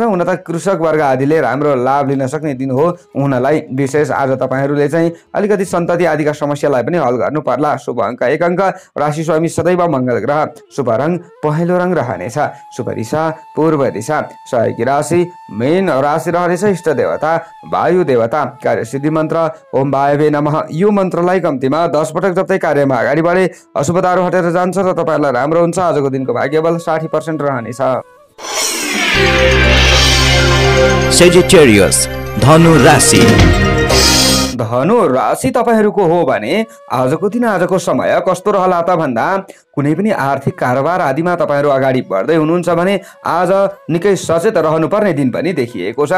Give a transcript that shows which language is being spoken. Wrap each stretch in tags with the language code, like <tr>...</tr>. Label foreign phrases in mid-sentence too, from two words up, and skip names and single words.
<ne>हुन त कृषक वर्ग आदिले राम्रो लाभ लिन सक्ने दिन हो। उनलाई विशेष आज तपाईहरुले चाहिँ अलिकति सन्तति आदिका समस्यालाई पनि हल गर्नु पर्ला। शुभ अङ्क 1 अङ्क। राशि स्वामी सदैव मंगल ग्रह। शुभ रंग पहेँलो रंग रहनेछ। शुभ दिशा पूर्व दिशा। सहयोगी राशि मीन राशि रहनेछ। इष्ट देवता वायु देवता। कार्य सिद्धि मन्त्र</ne> <sa>ओम वायवे नमः।</sa> <ne>यो मन्त्रलाई कम्तीमा 10 पटक जप्दै कार्यमा अगाडि बढे अशुभताहरू हटेर जान्छ र तपाईहरुलाई राम्रो हुन्छ। आजको दिनको भाग्यबल 60% रहनेछ। सेजिटेरियस धनु राशि। धनु राशि तपाईहरुको हो भने आजको दिन आजको समय कस्तो रहला त भन्दा कुनै पनि आर्थिक कारोबार आदिमा तपाईहरु अगाडि बढ्दै हुनुहुन्छ भने आज निकै सचेत रहनुपर्ने दिन पनि देखिएको छ।</ne>